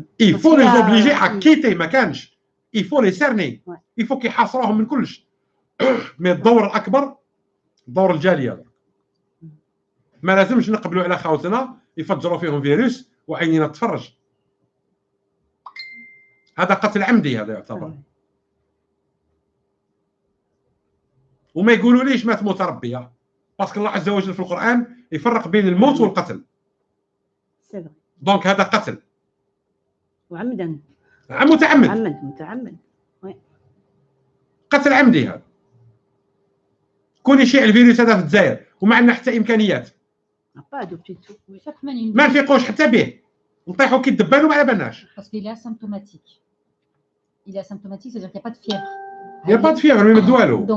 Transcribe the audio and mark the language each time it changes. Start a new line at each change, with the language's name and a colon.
French: Il faut les obliger à quitter
Arabic: ما كانش.
French: Il faut les cerner. Il faut
Arabic: يحاصروهم من كلش. مي الدور الاكبر دور الجاليه. ما لازمش نقبلوا على خاوتنا يفجروا فيهم فيروس وعينينا تفرج. هذا قتل عمدي، هذا يعتبر. وما يقولوا ليش مات موت ربي، باسكو الله عز وجل في القرآن يفرق بين الموت والقتل. دونك هذا قتل وعمدا، متعمد. قتل عمدي هذا. كون يشيع الفيروس هذا في الجزائر وما عندنا حتى امكانيات، ما نفيقوش حتى به، نطيحوا كي الدبان وما على بالناش.
French: باسكو il est asymptomatique. Il est asymptomatique, c'est-à-dire qu'il n'y a pas de fièvre. Il n'y a pas de fièvre, même de والو.